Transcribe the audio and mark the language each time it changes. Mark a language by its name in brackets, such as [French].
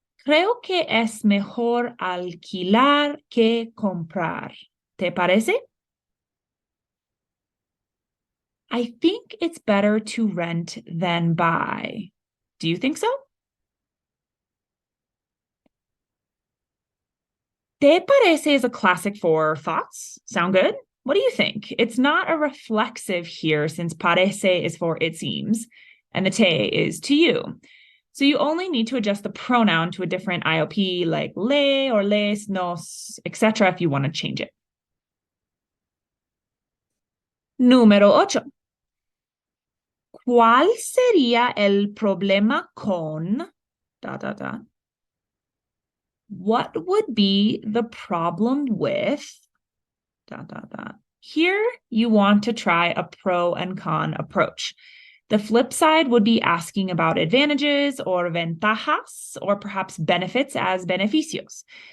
[Spanish] Creo que es mejor alquilar que comprar. ¿Te parece? [English] I think it's better to rent than buy. Do you think so? [Spanish] ¿Te parece [English] is a classic for thoughts. Sound good? What do you think? It's not a reflexive here since parece is for it seems, and the te is to you. So you only need to adjust the pronoun to a different IOP like le or les, nos, etc. if you want to change it. [Spanish] Número 8. ¿Cuál sería el problema con... [English] What would be the problem with... Here, you want to try a pro and con approach. The flip side would be asking about advantages or ventajas, or perhaps benefits as beneficios.